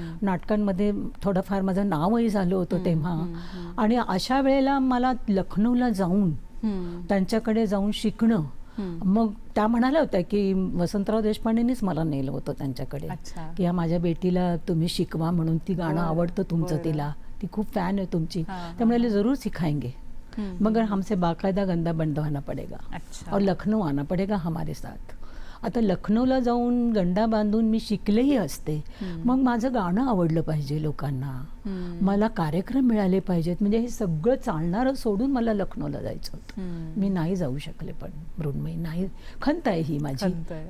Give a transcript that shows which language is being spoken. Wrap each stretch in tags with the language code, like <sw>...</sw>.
<mr>नाटकांमध्ये थोडंफार माझं नावही झालं होतं तेव्हा. आणि अशा वेळेला मला लखनौला जाऊन त्यांच्याकडे जाऊन शिकणं, मग त्या म्हणाल्या होत्या की वसंतराव देशपांडेंनीच मला नेलं होतं त्यांच्याकडे अच्छा. की या माझ्या बेटीला तुम्ही शिकवा म्हणून, ती गाणं बरं, आवडतं तुमचं बरं. तिला, ती खूप फॅन आहे तुमची. हां, त्या म्हणाले</mr> <hi>जरूर सिखाएंगे, मगर हमसे बाकायदा गंदा बंधवाना पडेगा अच्छा. और लखनऊ आना पडेगा हमारे साथ.</hi> <mr>आता लखनौला जाऊन गंडा बांधून मी शिकलेही असते, मग माझं गाणं आवडलं पाहिजे लोकांना, मला कार्यक्रम मिळाले पाहिजेत, म्हणजे हे सगळं चालणारं सोडून मला लखनौला जायचं होतं. मी नाही जाऊ शकले, पण मृण्मयी नाही. खंत आहे ही माझी खंत आहे.</mr>